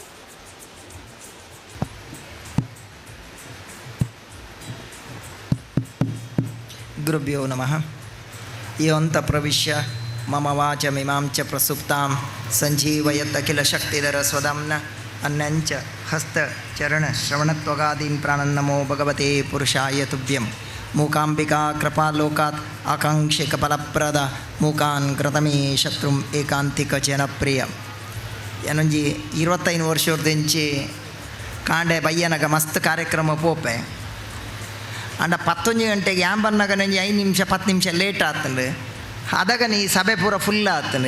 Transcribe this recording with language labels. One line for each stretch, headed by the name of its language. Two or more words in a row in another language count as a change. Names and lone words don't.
Sanskrit: ಗುರುಭ್ಯೋ ನಮಃ. ಯೋಂತ ಪ್ರವಿಶ್ಯ ಮಮ ವಾಚಮಿಮಾಂ ಚ ಪ್ರಸುಪ್ತಾಂ ಸಂಜೀವಯತ್ ಅಖಿಲ ಶಕ್ತಿಧರ ಸ್ವಧಾಮ್ನ ಅನ್ನಂಚ ಹಸ್ತ ಚರಣ ಶ್ರವಣತ್ವಗಾದೀನ್ ಪ್ರಾಣನ್ನಮೋ ಭಗವತೆ ಪುರುಷಾಯ ತುಭ್ಯಂ. ಮೂಕಾಂಬಿಕಾ ಕೃಪಾಲೋಕಾತ್ ಆಕಾಂಕ್ಷಿಕ ಫಲಪ್ರದ ಮೂಕಾನ್ ಕೃತಮೇ ಶತ್ರುಂ ಏಕಾಂತಿಕ ಜನಪ್ರಿಯ.
Tulu: ಏನೊಂಜಿ 25 ವರ್ಷದಿಂಚಿ ಕಾಂಡೆ ಬಯ್ಯನಗ ಮಸ್ತ್ ಕಾರ್ಯಕ್ರಮ ಪೋಪೆ ಅಂಡ 11 ಗಂಟೆಗೆ ಯಾಂಬನ್ನಾಗ ನಂಜಿ 5 ನಿಮಿಷ 10 ನಿಮಿಷ ಲೇಟ್ ಆಗ್ತಂಡು ಅದಾಗ ನೀ ಸಭೆ ಪೂರ ಫುಲ್ ಆಗ್ತಂಡು.